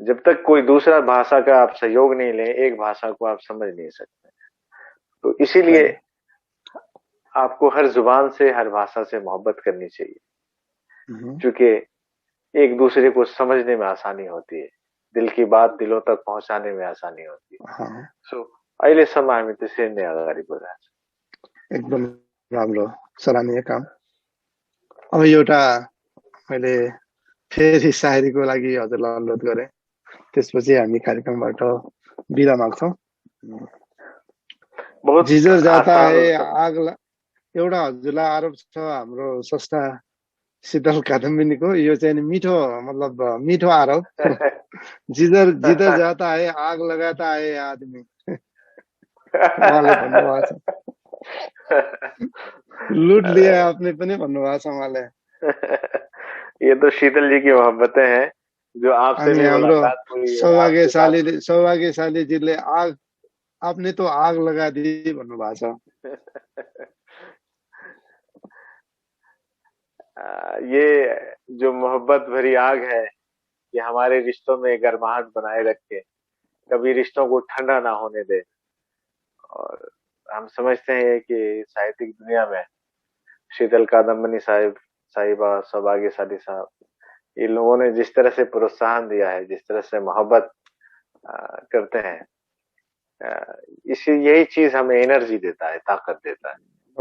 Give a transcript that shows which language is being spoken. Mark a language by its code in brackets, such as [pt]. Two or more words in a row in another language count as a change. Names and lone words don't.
[hi] जब तक कोई दूसरा भाषा का आप सहयोग नहीं लें, एक भाषा को आप समझ नहीं सकते। तो इसीलिए आपको हर जुबान से, हर भाषा से मोहब्बत करनी चाहिए, क्योंकि एक दूसरे को समझने में आसानी होती है, दिल की बात दिलों तक पहुंचाने में आसानी होती है। [ne] सो अहिलेसम्म हामी त्यसरी नै अगाडि बढिरहेको छौँ। एकदम राम्रो, सराहनीय काम। अब एउटा मैले फेरि शायरीको लागि हजुरलाई अनुरोध गरेँ, त्यसपछि हामी कार्यक्रमबाट बिदा माग्छौँ। [hi] जिजर जाता है आग, [ne] एउटा हजुरलाई आरोप छ हाम्रो स्रष्टा शीतल कादम्बिनीको, यो चाहिँ मिठो, मतलब मिठो आरोप। [hi] जिधर जाता है आग लगाता है आदमी, [ne] उहाँले भन्नुभएको छ। [hi] लूट लिया आपने [ne] पनि भन्नुभएको छ उहाँले। [hi] ये तो शीतल जी की मोहब्बतें हैं जो आपसे भी मुलाकात हुई। [ne] सौभाग्यशाली जीले आग, [hi] आपने तो आग लगा दी [ne] भन्नुभएको छ। [hi] ये जो मोहब्बत भरी आग है, ये हमारे रिश्तों में गर्माहट बनाए रखे, कभी रिश्तों को ठंडा ना होने दे। और हम समझते हैं कि साहित्यिक दुनिया में शीतल कादम्बनी साहिबा, सौभाग्यशाली साहब, इन लोगों ने जिस तरह से प्रोत्साहन दिया है, जिस तरह से मोहब्बत करते हैं, यही चीज हमें एनर्जी देता है, ताकत देता है।